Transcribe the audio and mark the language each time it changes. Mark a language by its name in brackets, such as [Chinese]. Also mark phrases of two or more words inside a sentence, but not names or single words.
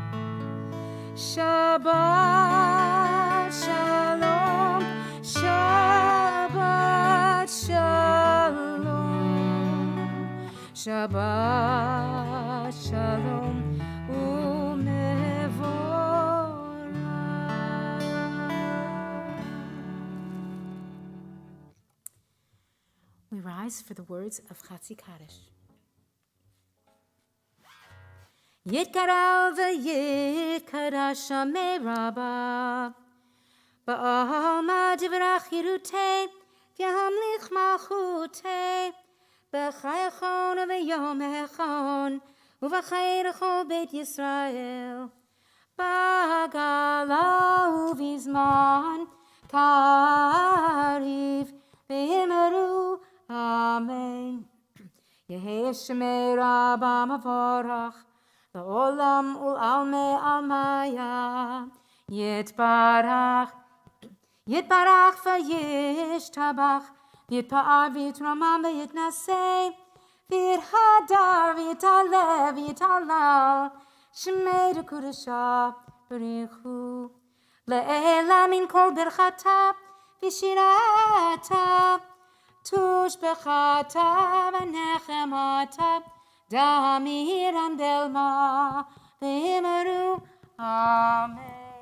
[Hebrew] Shabbat Shalom, Shabbat Shalom, Shabbat Shalom u'mevorach. [English] We rise for the words of Chatzi Kaddish. [Aramaic] Yitkaral v'yitkadash Shamei Rabbah Ba'alma divrach yirutei v'yamlich malchutei b'chayachon v'yom echon uv'chayrecho Beit Yisrael b'gala uv'izman kariv v'yimeru Amen. Yehei Shemei Rabbah Mavorach La'olam ul'almei almaya Yitbarach Yitbarach v'yishtabach Yitpa'ar v'yitramam v'yitnasei V'yithadar v'yitalev v'yitalal Shemei d'Kudasha b'richu Le'ela min kol birchata v'shirata Tushbechata v'nechemata Damiram delma v'yimeru Amen.